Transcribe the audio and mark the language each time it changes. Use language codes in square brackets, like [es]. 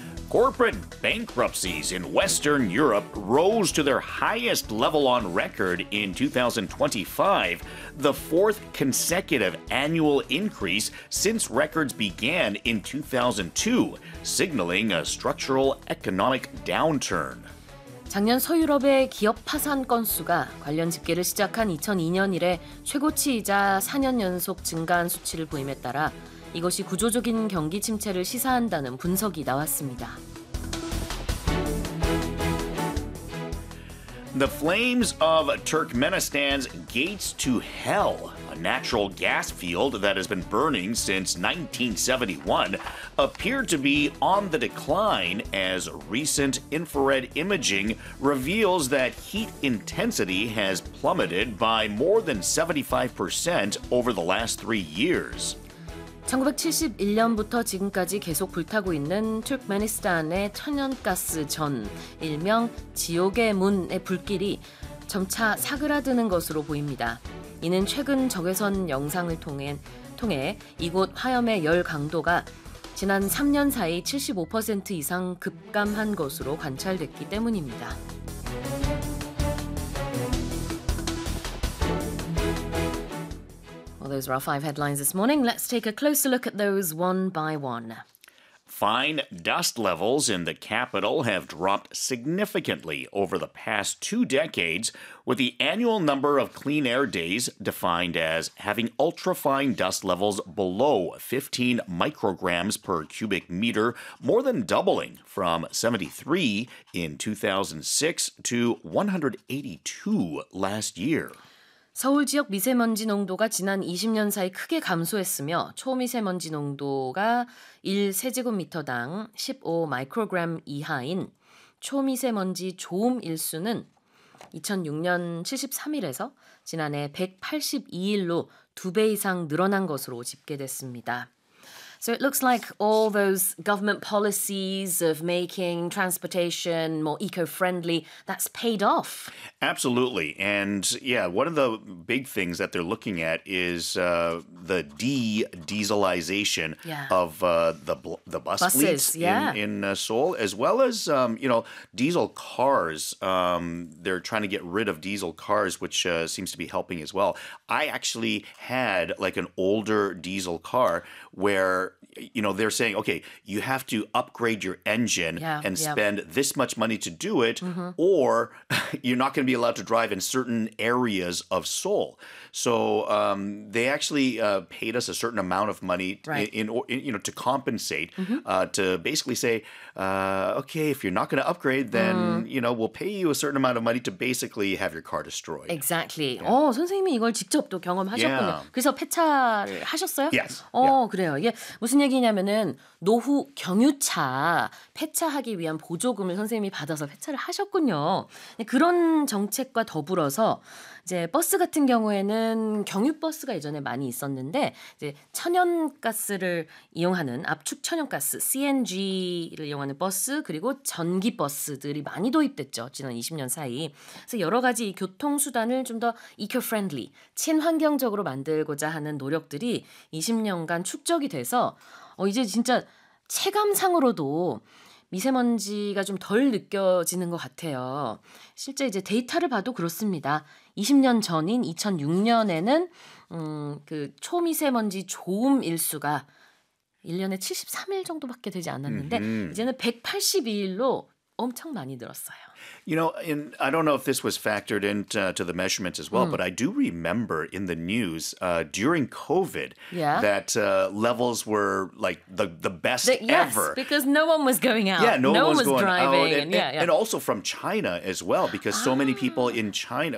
[en] Corporate bankruptcies in Western Europe rose to their highest level on record in 2025, the fourth consecutive annual increase since records began in 2002, signaling a structural economic downturn. [ko] 작년 서유럽의 기업 파산 건수가 관련 집계를 시작한 2002년 이래 최고치이자 4년 연속 증가한 수치를 보임에 따라 이것이 구조적인 경기 침체를 시사한다는 분석이 나왔습니다. [en] The flames of Turkmenistan's Gates to Hell, a natural gas field that has been burning since 1971, appear to be on the decline as recent infrared imaging reveals that heat intensity has plummeted by more than 75% over the last 3 years. [ko] 1971년부터 지금까지 계속 불타고 있는 투르크메니스탄의 천연가스 전, 일명 지옥의 문의 불길이 점차 사그라드는 것으로 보입니다. 이는 최근 적외선 영상을 통해 이곳 화염의 열 강도가 지난 3년 사이 75% 이상 급감한 것으로 관찰됐기 때문입니다. [en] Those are our five headlines this morning. Let's take a closer look at those one by one. Fine dust levels in the capital have dropped significantly over the past two decades, with the annual number of clean air days defined as having ultrafine dust levels below 15 micrograms per cubic meter, more than doubling from 73 in 2006 to 182 last year. [ko] 서울 지역 미세먼지 농도가 지난 20년 사이 크게 감소했으며 초미세먼지 농도가 1세제곱미터당 15마이크로그램 이하인 초미세먼지 좋음 일수는 2006년 73일에서 지난해 182일로 두 배 이상 늘어난 것으로 집계됐습니다. [en] So it looks like all those government policies of making transportation more eco-friendly, that's paid off. Absolutely. And yeah, one of the big things that they're looking at is the de-dieselization of the bus fleets in Seoul, as well as, you know, diesel cars. They're trying to get rid of diesel cars, which seems to be helping as well. I actually had like an older diesel car where, you know, they're saying, okay, you have to upgrade your engine and spend this much money to do it, or you're not going to be allowed to drive in certain areas of Seoul. So they actually paid us a certain amount of money in you know, to compensate, to basically say, okay, if you're not going to upgrade, then, you know, we'll pay you a certain amount of money to basically have your car destroyed. Exactly. Yeah. [ko] Oh, 선생님이 이걸 직접 또 경험하셨군요. [en] Yeah. [ko] 그래서 폐차를 하셨어요? [en] Yes. [ko] 어, 그래요. 예. 무슨 얘기냐면은 노후 경유차 폐차하기 위한 보조금을 선생님이 받아서 폐차를 하셨군요. 그런 정책과 더불어서 이제 버스 같은 경우에는 경유버스가 예전에 많이 있었는데 이제 천연가스를 이용하는 압축 천연가스 CNG를 이용하는 버스 그리고 전기버스들이 많이 도입됐죠. 지난 20년 사이. 그래서 여러 가지 교통수단을 좀 더 eco-friendly, 친환경적으로 만들고자 하는 노력들이 20년간 축적이 돼서 이제 진짜 체감상으로도 미세먼지가 좀 덜 느껴지는 것 같아요. 실제 이제 데이터를 봐도 그렇습니다. 20년 전인 2006년에는 그 초미세먼지 좋음 일수가 1년에 73일 정도밖에 되지 않았는데 이제는 182일로 엄청 많이 늘었어요. [en] You know, and I don't know if this was factored into to the measurements as well, but I do remember in the news during COVID that levels were like the best ever. Because no one was going out. No one was driving. And also from China as well, because so many people in China.